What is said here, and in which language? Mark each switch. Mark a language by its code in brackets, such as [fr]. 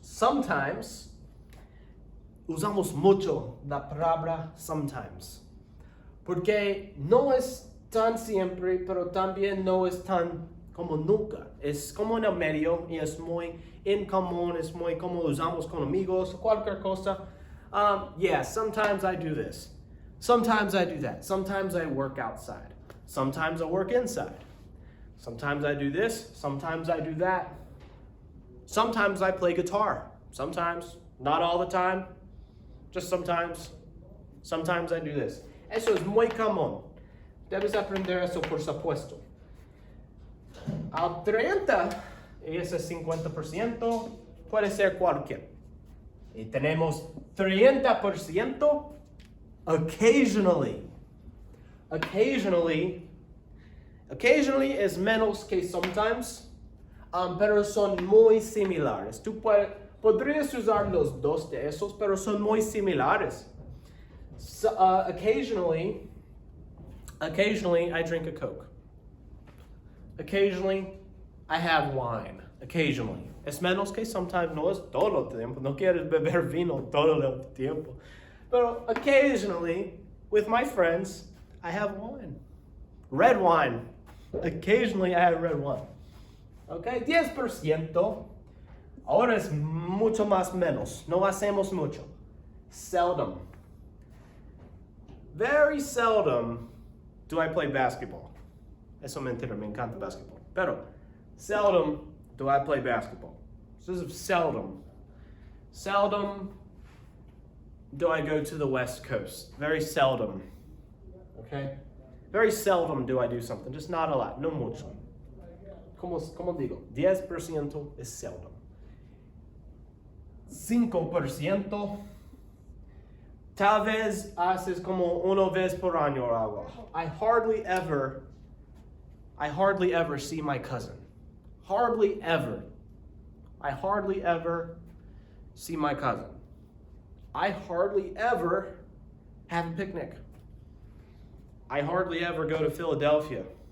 [es] Sometimes, usamos mucho la palabra sometimes. Porque no es tan siempre, pero también no es tan como nunca. Es como en el medio y es muy incomún, es muy como usamos con amigos, cualquier cosa. [en] Yeah, sometimes I do this. Sometimes I do that. Sometimes I work outside. Sometimes I work inside. Sometimes I do this. Sometimes I do that. Sometimes I play guitar. Sometimes, not all the time, just sometimes. Sometimes I do this. [es] Eso es muy común. Debes aprender eso, por supuesto. Al 30, y ese 50%, puede ser cualquier. Y tenemos 30%, occasionally. Occasionally es menos que sometimes, pero son muy similares. Tú podrías usar los dos de esos, pero son muy similares. [en] So, occasionally I drink a Coke. Occasionally I have wine. Occasionally. [es] Es menos que sometimes, no es todo el tiempo. No quieres beber vino todo el tiempo. [en] Pero occasionally, with my friends, I have wine. Red wine. Occasionally I have red wine. Okay, 10%. [es] Ahora es mucho más menos. No hacemos mucho. Seldom. [en] Very seldom do I play basketball. [es] Eso es mentira, me encanta basketball. [en] Pero seldom do I play basketball. This is seldom. Seldom do I go to the West Coast. Very seldom. Okay? Very seldom do I do something. Just not a lot. [es] No mucho. Como digo, 10% es seldom. 5%. Tal vez haces como una vez por año o algo. [en] I hardly ever see my cousin. Hardly ever. I hardly ever see my cousin. I hardly ever have a picnic. I hardly ever go to Philadelphia.